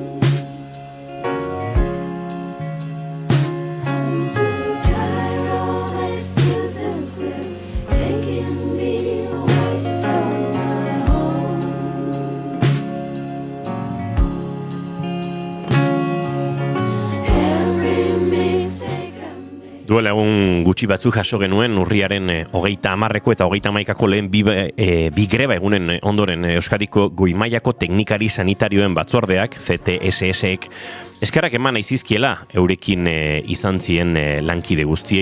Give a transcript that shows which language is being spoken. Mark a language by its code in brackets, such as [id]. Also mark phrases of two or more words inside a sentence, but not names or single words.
[en] I'm so tired of excuses, they're taking me away from my home. Every mistake [eu] Duela egun gutxi batzuk jaso genuen urriaren 30ko eta 31ko lehen bi greba egunen ondoren Euskadiko Goi-mailako teknikari sanitarioen batzordeak, CTSS-ek, eskerrak eman aizizkiela eurekin izan ziren lankide guztiei.